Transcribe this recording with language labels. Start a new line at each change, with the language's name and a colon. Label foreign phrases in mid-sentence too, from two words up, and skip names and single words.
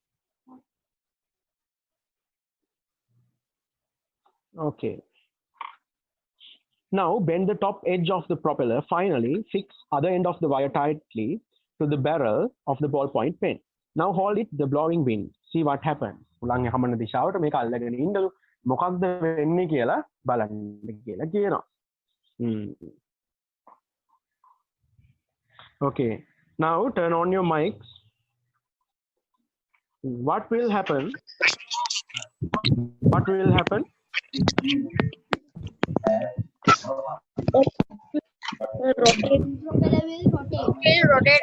English: Okay. Now bend the top edge of the propeller. Finally, fix other end of the wire tightly to the barrel of the ballpoint pen. Now hold it the blowing wind. See what happens.
Sinhala: උලන් යහමන දිශාවට මේක අල්ලගෙන ඉන්නලු. මොකක්ද වෙන්නේ කියලා බලන්න කියලා කියනවා.
English: Okay. Now turn on your mics. What will happen? What will happen? Propeller will rotate.